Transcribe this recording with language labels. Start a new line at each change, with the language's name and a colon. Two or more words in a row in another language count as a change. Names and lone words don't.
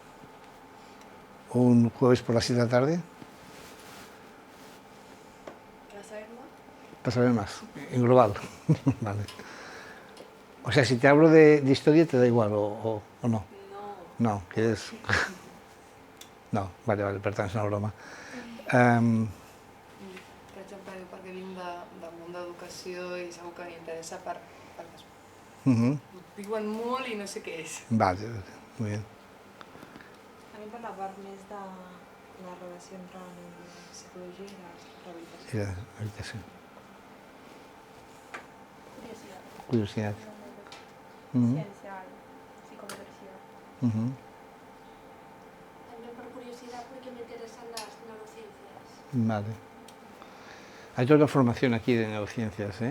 Spanish: Un jueves por las 7 de la tarde. ¿Para saber más? Para saber más, en global. Vale. O sea, si te hablo de historia, ¿te da igual o no? No. No, que es... No, vale, perdón,
Catalan: és una broma. Per exemple, jo perquè vinc del món d'educació i segur que m'interessa perquè diuen molt i no sé què és.
Spanish: Vale, muy bien.
Catalan: A mi per la part més de la relació entre la psicologia i la rehabilitació.
Spanish: Y la habitación. Curiosidad. Curiosidad. Ciència, psicomotricidad. También por curiosidad porque me interesan las neurociencias. Vale. Hay toda una formación aquí de neurociencias, ¿eh?